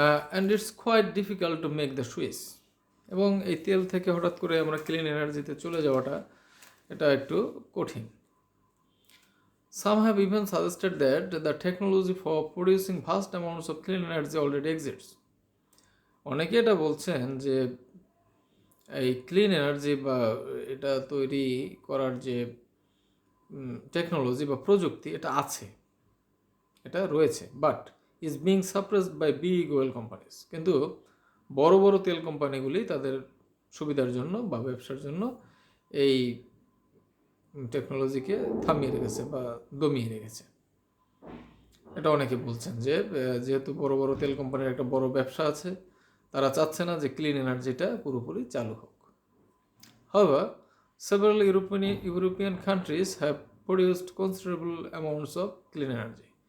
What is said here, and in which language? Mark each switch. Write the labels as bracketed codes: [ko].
[en] And it's quite difficult to make the switch. [bn] এবং এই তেল থেকে হঠাৎ করে আমরা ক্লিন এনার্জিতে চলে যাওয়াটা এটা একটু কঠিন. [en] Some have even suggested that the technology for producing vast amounts of clean energy already exists. [bn] অনেকে এটা বলছেন যে এই ক্লিন এনার্জি বা এটা তৈরি করার যে টেকনোলজি বা প্রযুক্তি এটা আছে, এটা রয়েছে, [en] But is being suppressed by big oil companies. [bn] কিন্তু বড় বড় তেল কোম্পানিগুলি তাদের সুবিধার জন্য বা ব্যবসার জন্য এই টেকনোলজিকে থামিয়ে রেখেছে বা দমিয়ে রেখেছে। এটা অনেকে বলছেন যে যেহেতু বড় বড় তেল কোম্পানির একটা বড় ব্যবসা আছে, তারা চাচ্ছে না যে ক্লিন এনার্জিটা পুরোপুরি চালু হোক। [en] However, several European countries have produced considerable amounts of clean energy.